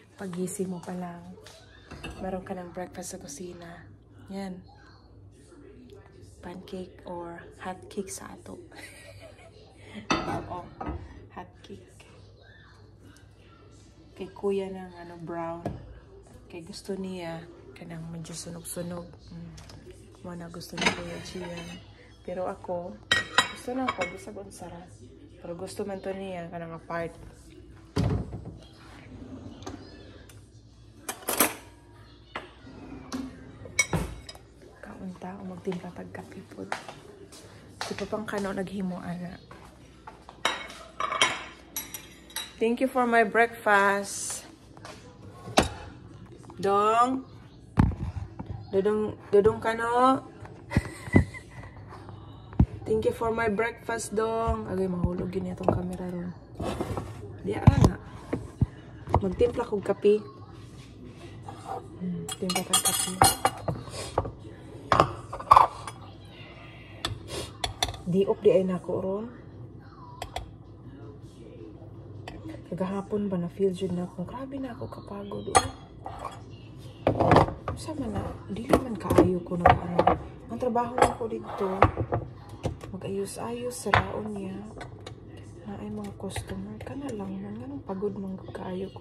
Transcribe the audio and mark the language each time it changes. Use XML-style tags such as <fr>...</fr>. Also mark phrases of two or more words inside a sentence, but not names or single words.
<tl>Pagising mo pa lang, meron ka ng breakfast sa kusina.</tl> <ceb>Yan.</ceb> <en>Pancake or hot cake</en> <ceb>sa ato. Oo,</ceb> <en>hot cake.</en> <ceb>Kay kuya ng brown. Kay gusto niya kanang medyo sunog-sunog. Muna gusto ni Kuya Gian. Pero ako, gusto na ako, bisag unsara. Pero gusto man to niya kanang apart. Kaunta o magtimpla tagkape po. Si Papang Kano naghimo ana.</ceb> <en>Thank you for my breakfast.</en> <ceb>Dong Kano.</ceb> <en>Thank you for my breakfast,</en> <ceb>Dong. Agay, mahulog yun itong camera ron. Di nga. Magtimpla kong kape. Timpla kong kape. Diop di ay nako ron. Kagahapon ba na-feel dyan na akong grabe na ako kapagod. Sama na, di naman kaayo ko na ano. Ang trabaho ko dito, mag-ayos-ayos sa raon niya na ay mga customer. Kana lang man, ganun pagod mong kaayo ko.</ceb>